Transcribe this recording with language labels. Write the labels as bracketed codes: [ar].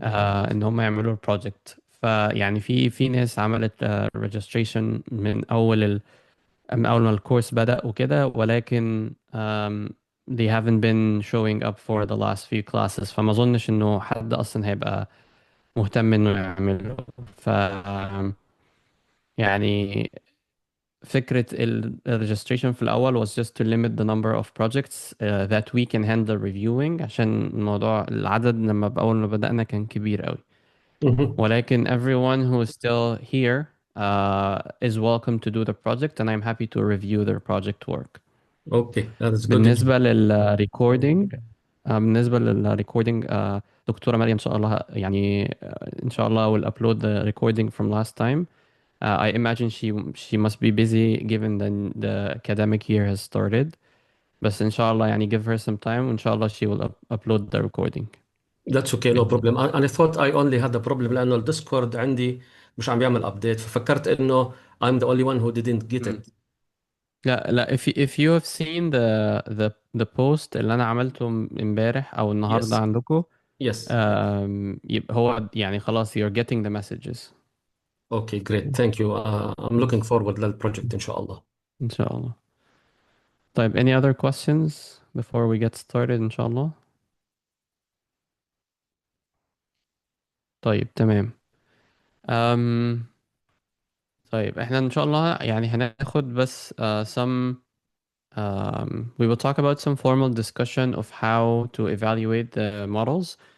[ar] ان هم يعملوا البروجكت. فيعني في ناس عملت registration من اول ما الكورس بدأ وكده، ولكن [en] they haven't been showing up for the last few classes. [ar] فما اظنش انه حد اصلا هيبقى مهتم انه يعمله. ف يعني فكرة ال registration في الأول [en] was just to limit the number of projects that we can handle reviewing، [ar] عشان الموضوع العدد لما بأول ما بدأنا كان كبير قوي. مهم. [en] ولكن everyone who is still here is welcome to do the project, and I'm happy to review their project work. Okay, that is good news. [ar] بالنسبة للريكوردينج دكتورة مريم إن شاء الله يعني إن شاء الله [en] will upload the recording from last time. I imagine she must be busy given the academic year has started. [ar] بس إن شاء الله يعني [en] give her some time [ar] وإن شاء الله [en] she will upload the recording That's okay, no [ar] بإذن [en] problem. [ar] الله. [en] I thought I only had a problem [ar] لأنه الديسكورد عندي مش عم بيعمل [en] update، [ar] ففكرت إنه [en] I'm the only one who didn't get hmm. it. [ar] لا لا [en] if you have seen the post [ar] اللي أنا عملته امبارح أو النهاردة [en] Yes, [ar] عندكم، [en] yes. [ar] يبقى هو يعني خلاص [en] you're getting the messages. Okay, great. Thank you. I'm looking forward [ar] للبروجكت إن شاء الله. إن شاء الله. [en] طيب any other questions before we get started [ar] إن شاء الله؟ طيب تمام. أم طيب احنا إن شاء الله يعني هناخد بس [en] some we will talk about some formal discussion of how to evaluate the models.